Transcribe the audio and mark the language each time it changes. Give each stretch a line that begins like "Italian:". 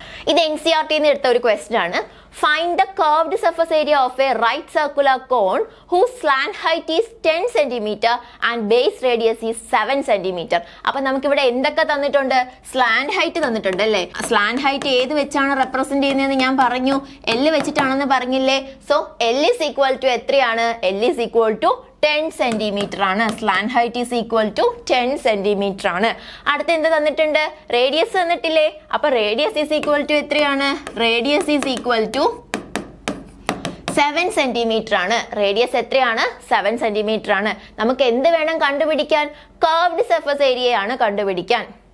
Malayalam: ഇത് NCERT എടുത്ത ഒരു ക്വസ്റ്റ്യൻ ആണ്.
English: Find the curved surface area of a right circular cone whose slant height is 10 centimetre and base radius is 7 centimetre.
Malayalam: അപ്പൊ നമുക്കിവിടെ എന്തൊക്കെ തന്നിട്ടുണ്ട്? സ്ലാന്റ് ഹൈറ്റ് തന്നിട്ടുണ്ട് അല്ലേ? സ്ലാന്റ് ഹൈറ്റ് ഏത് വെച്ചാണ് റെപ്രസെന്റ് ചെയ്യുന്നതെന്ന് ഞാൻ പറഞ്ഞു, L വെച്ചിട്ടാണെന്ന് പറഞ്ഞില്ലേ? So
English: L is equal to
Malayalam: എത്രയാണ്? L is equal to 10 centimetre ആണ്.
English: slant height is equal to
Malayalam: 10 centimetre ആണ്. അടുത്ത് എന്ത് തന്നിട്ടുണ്ട്? റേഡിയസ് തന്നിട്ടില്ലേ? അപ്പൊ റേഡിയസ് ഈസ് ഈക്വൽ ടു എത്രയാണ്? Radius is equal to 7 centimetre ആണ്. റേഡിയസ് എത്രയാണ്? 7 സെന്റിമീറ്റർ ആണ്. നമുക്ക് എന്ത് വേണം കണ്ടുപിടിക്കാൻ? കർവ്ഡ് സർഫസ് ഏരിയ ആണ് കണ്ടുപിടിക്കാൻ.